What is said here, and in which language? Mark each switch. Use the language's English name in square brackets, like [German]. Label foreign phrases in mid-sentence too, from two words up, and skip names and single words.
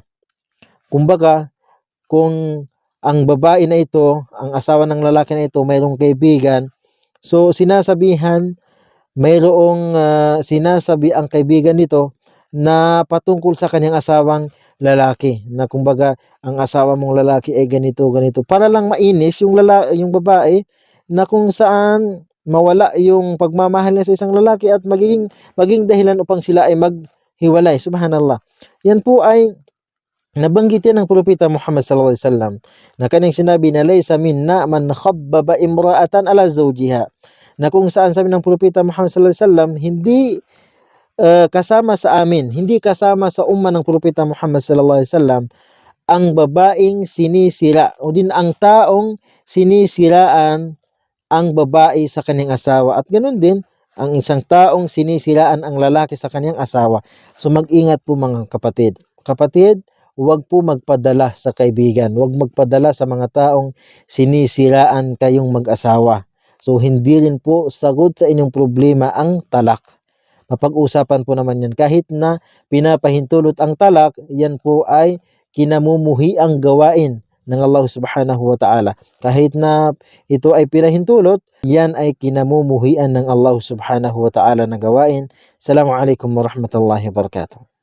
[Filipino] Kumbaga, kung ang babae na ito, ang asawa ng lalaki na ito, mayroong kaibigan, so sinasabi ang kaibigan nito na patungkol sa kanyang asawang lalaki, na kumbaga ang asawa mong lalaki ay ganito, ganito, para lang mainis yung babae, na kung saan mawala yung pagmamahal niya sa isang lalaki at maging dahilan upang sila ay maghiwalay. Subhanallah. Yan po ay nabanggit yan ng Propeta Muhammad [Arabic] صلى الله عليه وسلم [Filipino] na kanyang sinabi na [Arabic] ليس منا من خبب امرأة على زوجها, [Filipino] na kung saan sabi ng Propeta Muhammad [Arabic] صلى الله عليه وسلم, [Filipino] hindi kasama sa amin, hindi kasama sa umma ng Propeta Muhammad [Arabic] صلى الله عليه وسلم [Filipino] ang babaeng sinisira o din ang taong sinisiraan ang babae sa kanyang asawa, at ganoon din ang isang taong sinisiraan ang lalaki sa kanyang asawa. So mag-ingat po mga kapatid. Kapatid, huwag po magpadala sa kaibigan, huwag magpadala sa mga taong sinisiraan kayong mag-asawa. So hindi rin po sagot sa inyong problema ang talak. Mapag-usapan po naman yan. Kahit na pinapahintulot ang talak, yan po ay kinamumuhi ang gawain ng [Arabic] الله سبحانه وتعالى. [Filipino] Kahit na ito ay pinahintulot, yan ay kinamumuhian ng [Arabic] الله سبحانه وتعالى [Filipino] na gawain. [Arabic] السلام عليكم ورحمة الله وبركاته.